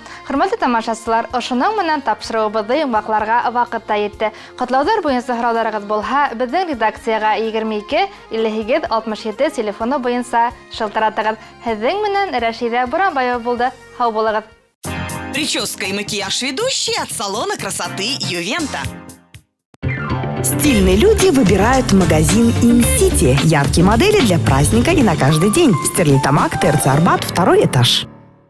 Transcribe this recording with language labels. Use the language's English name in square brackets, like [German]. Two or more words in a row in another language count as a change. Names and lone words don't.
[Bashkir] Хөрмәтле тамашачылар, ошының менән тапшыруыбызды йомгакларга вакыт та йетте. Котлаулар буенча сорауларыгыз булһа, безнең редакциягә 22 58 67 телефоны буенча шылтыратыгыз. Һезнең менән Рәшидә Буранбаева булды. Һау булыгыз. [Russian] Прическа и макияж ведущей от салона красоты Ювента. Стильные люди выбирают магазин InCity. Яркие модели для праздника и на каждый день. Стерлитамак, ТРЦ Арбат, 2-й этаж.